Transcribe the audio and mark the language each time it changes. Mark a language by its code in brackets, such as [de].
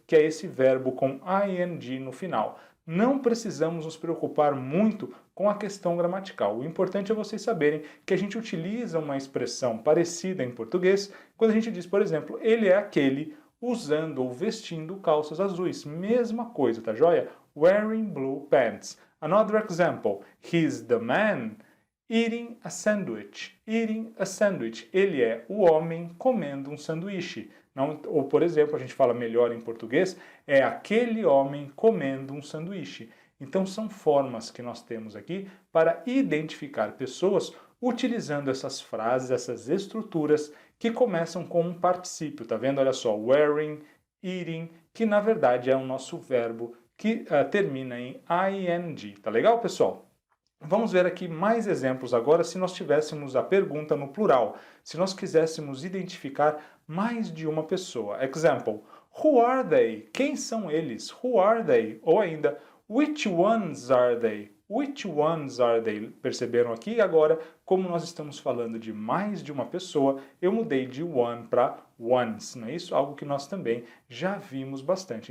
[pt] Que é esse verbo com ing no final. Não precisamos nos preocupar muito com a questão gramatical. O importante é vocês saberem que a gente utiliza uma expressão parecida em português quando a gente diz, por exemplo, ele é aquele usando ou vestindo calças azuis. Mesma coisa, tá joia? [en] Wearing blue pants. Another example. He's the man eating a sandwich. Eating a sandwich. [pt] Ele é o homem comendo um sanduíche. Não, ou, por exemplo, a gente fala melhor em português, é aquele homem comendo um sanduíche. Então são formas que nós temos aqui para identificar pessoas utilizando essas frases, essas estruturas que começam com um particípio, tá vendo? Olha só, wearing, eating, que na verdade é o nosso verbo que termina em ing, tá legal, pessoal? Vamos ver aqui mais exemplos agora se nós tivéssemos a pergunta no plural, se nós quiséssemos identificar mais de uma pessoa. [en] Example, who are they? [pt] Quem são eles? [en] Who are they? [pt] Ou ainda, [en] which ones are they? Which ones are they? [pt] Perceberam aqui? Agora, como nós estamos falando de mais de uma pessoa, eu mudei de one para ones, não é isso? Algo que nós também já vimos bastante.